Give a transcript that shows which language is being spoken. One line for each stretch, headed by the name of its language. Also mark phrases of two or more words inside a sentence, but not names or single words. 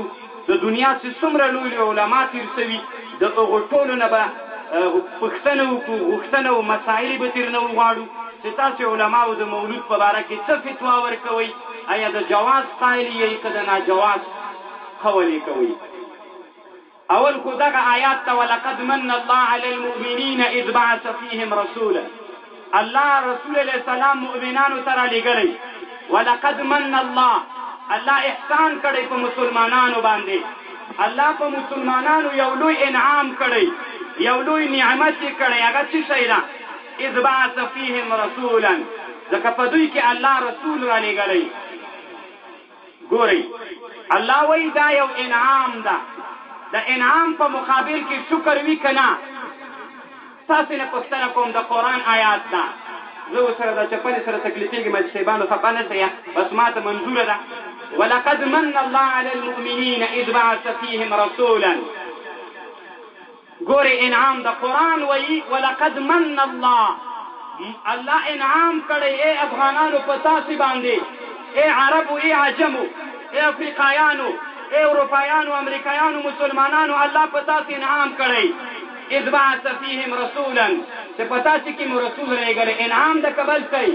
Pashto: د دنیا چې څومره لوی لوی علما تېر شوي، د هغو ټولو نه به پوښتنه وکړو، غوښتنه او مسایلې به ترېنه وغواړو چې تاسې علماو د مولود په باره کې څه فتوا ورکوئ، آیا د جواز قایل یې که د ناجواز قول یې کوئ. اول خو دغه آیات ته
Arabic: ولقد من الله على المؤمنین اذ بعث فیهم رسولا،
Pashto: الله رسول علیه السلام مؤمنانو ته رالیږلی.
Arabic: ولقد من الله،
Pashto: الله احسان کړی په مسلمانانو باندې، الله په مسلمانانو یو لوی انعام کړی، یو لوی نعمت یې کړی. هغه څه شی ده؟
Arabic: اذ بعث فیهم رسولا،
Pashto: ځکه په دوی کې الله رسول رالیږلی. ګورئ، الله وایي دا یو انعام ده، د انعام په مقابل کې شکر وي که نه؟ تاسې نه پوښتنه کوم، د قرآن آیات ده. زه ورسره د چپلې سره تکلیفېږم چې صاحبانو خفه نه شئ، بس ما ته منظوره ده.
Arabic: ولقد من الله على المؤمنین اذ بعث فیهم رسولا.
Pashto: ګورې انعام د قرآن وایي
Arabic: ولقد من الله،
Pashto: الله انعام کړی ای افغانانو په تاسې باندې، ای عربو، ای عجمو، ای افریقایانو، ای اروپایانو، امریکایانو، مسلمانانو، الله په تاسې انعام کړی.
Arabic: اذ بعث فیهم رسولا،
Pashto: چې په تاسې کې مو رسول رالیږلی. انعام د قبل کوي.